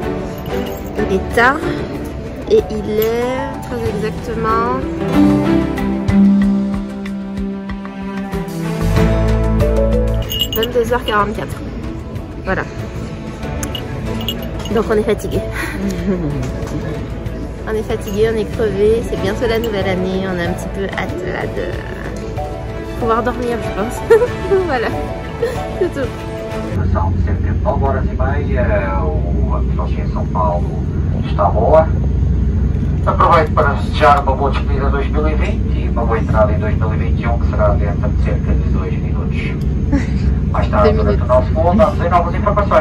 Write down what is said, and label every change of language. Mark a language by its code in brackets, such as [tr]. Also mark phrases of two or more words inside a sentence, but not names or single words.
[fr] Il est tard et il est très exactement 22h44. Voilà. Donc on est fatigué. On est fatigué, on est crevé, c'est bientôt la nouvelle année, on a un petit peu hâte là de pouvoir dormir, je pense. Voilà, c'est tout. [pt] São cerca de 9 horas e meia, a filosofia em São Paulo está boa. Aproveito para desejar uma boa despedida 2020 e uma boa entrada em 2021, que será dentro de cerca de 2 minutos. Mais tarde, durante o nosso voo, damos aí novas informações.